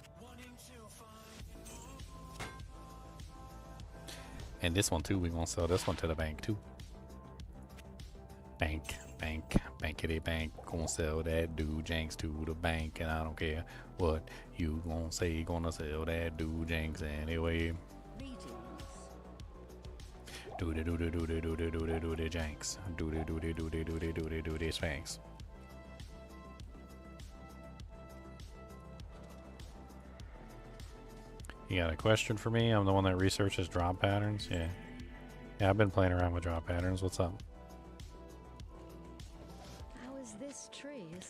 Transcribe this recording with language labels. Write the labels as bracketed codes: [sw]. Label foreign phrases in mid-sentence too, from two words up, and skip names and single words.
[en] And this one too, we gonna sell this one to the bank too. Bank, bankity bank. Gonna sell that dude Jenks to the bank, and I don't care what you gonna say. Gonna sell that dude Jenks anyway. Greetings. Doody doody doody doody doody doody Jenks. Doody doody doody doody doody doody Spanks. You got a question for me? I'm the one that researches drop patterns. Yeah, I've been playing around with drop patterns. What's up? How is This tree is.